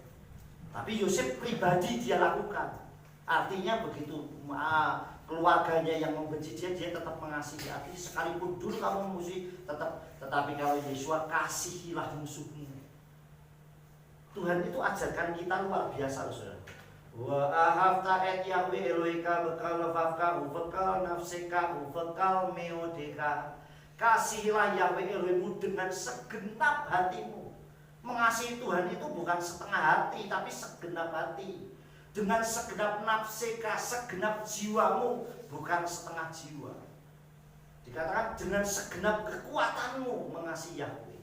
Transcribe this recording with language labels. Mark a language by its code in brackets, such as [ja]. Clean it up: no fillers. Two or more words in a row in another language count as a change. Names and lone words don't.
[id] Tapi Yosef pribadi dia lakukan. Artinya begitu keluarganya yang membenci dia tetap mengasihi. Artinya sekalipun dulu kamu memusuhi, tetapi kalau Yeshua, kasihilah musuhmu. Tuhan itu ajarkan kita luar biasa, saudara. [he] ואהבת את יהוה אלהיך בכל לבבך ובכל נפשך ובכל מאדך. [id] Kasihilah Yahweh Elohimmu dengan segenap hatimu. Mengasihi Tuhan itu bukan setengah hati, tapi segenap hati. Dengan segenap nafseka, segenap jiwamu, bukan setengah jiwa. Dikatakan dengan segenap kekuatanmu mengasihi Yahweh.